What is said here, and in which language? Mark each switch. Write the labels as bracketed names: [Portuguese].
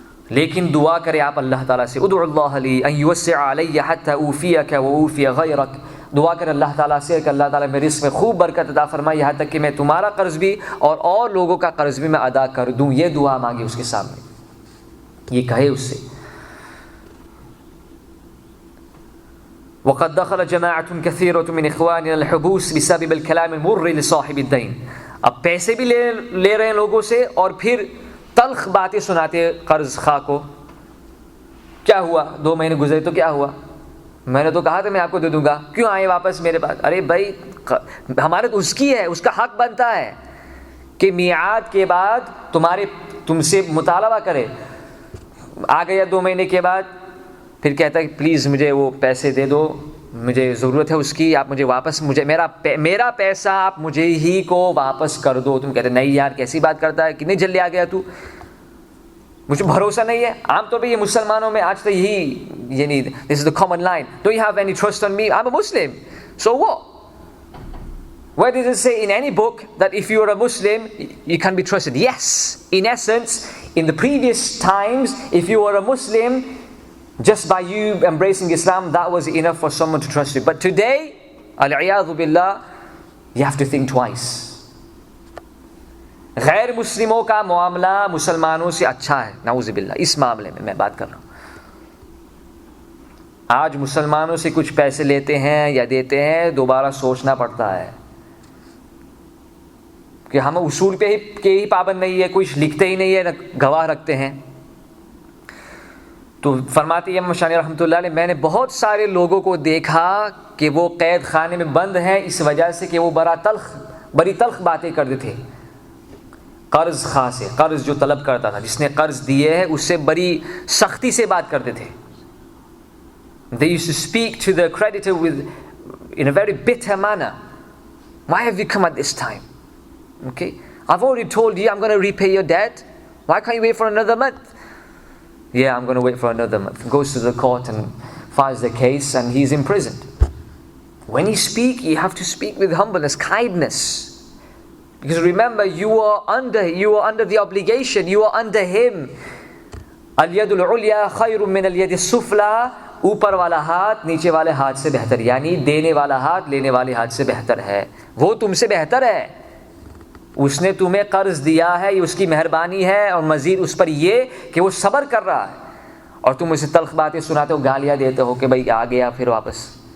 [Urdu] لیکن دعا کرے آپ اللہ تعالیٰ سے, [Arabic] ادعو اللہ لی ان یوسع علی حتی اوفیک و اوفی غیرک, [Urdu] دعا کر اللہ تعالیٰ سے کہ اللہ تعالیٰ میرے رزق میں خوب برکت عطا فرمائے, یہاں تک کہ میں تمہارا قرض بھی اور لوگوں کا قرض بھی میں ادا کر دوں. یہ دعا مانگے اس کے سامنے, یہ کہے اس سے. [Arabic] وقد دخل جماعة كثيرة من اخواننا الحبوس بسبب الكلام المر لصاحب الدين. [Urdu] اب پیسے بھی لے رہے ہیں لوگوں سے, اور پھر تلخ باتیں سناتے قرض خواہ کو. کیا ہوا, 2 مہینے گزرے تو کیا ہوا, میں نے تو کہا تھا میں آپ کو دے دوں گا, کیوں آئے واپس میرے پاس؟ ارے بھائی ہمارے تو اس کی ہے, اس کا حق بنتا ہے کہ میعاد کے بعد تم سے مطالبہ کرے. آ گیا 2 مہینے کے بعد, پھر کہتا ہے کہ پلیز مجھے وہ پیسے دے دو, مجھے ضرورت ہے اس کی, آپ مجھے واپس, میرا پیسہ آپ مجھے ہی کو واپس کر دو. تم کہتے نہیں یار کیسی بات کرتا ہے, کتنے جلدی آ گیا تو, مجھے بھروسہ نہیں ہے. عام طور پہ یہ مسلمانوں میں آج تک یہی [English] this is the common line, do you have any trust on me, I'm a Muslim, so what? Where does it say in any book that if you are a Muslim you can be trusted? Yes, in essence, in the previous times, if you were a Muslim, just by you embracing Islam, that was enough for someone to trust you. But today, al-iyadhu billah, you have to think twice. [Urdu] غیر مسلموں کا معاملہ مسلمانوں سے اچھا ہے, نعوذ باللہ. اس معاملے میں بات کر رہا ہوں. آج مسلمانوں سے کچھ پیسے لیتے ہیں یا دیتے ہیں, دوبارہ سوچنا پڑتا ہے کہ ہم اصول پہ ہی پابند نہیں ہے, کچھ لکھتے ہی نہیں ہے, نہ گواہ رکھتے ہیں. تو فرماتے ہیں امام شانی رحمۃ اللہ علیہ, میں نے بہت سارے لوگوں کو دیکھا کہ وہ قید خانے میں بند ہیں اس وجہ سے کہ وہ بڑی تلخ باتیں کرتے تھے قرض خواہ سے. قرض جو طلب کرتا تھا, جس نے قرض دیے ہے, اس سے بڑی سختی سے بات کرتے تھے. [English] They used to speak to the creditor in a very bitter manner. Why have you come at this time? Okay, I've already told you I'm going to repay your debt. Why can't you wait for another month? Yeah, I'm going to wait for another month. Goes to the court and files the case, and he's imprisoned. When you speak, you have to speak with humbleness, kindness. Because remember, you are under the obligation, you are under him. [Arabic] Al-yadul ulya khayrun min al-yadi sufla. [Urdu] اوپر والا ہاتھ نیچے والے ہاتھ سے بہتر, یعنی دینے والا ہاتھ لینے والے ہاتھ سے بہتر ہے. وہ تم سے بہتر ہے, اس نے تمہیں قرض دیا ہے, یہ اس کی مہربانی ہے, اور مزید اس پر یہ کہ وہ صبر کر رہا ہے, اور تم اسے تلخ باتیں سناتے ہو, گالیاں دیتے ہو کہ بھائی آ گیا پھر واپس.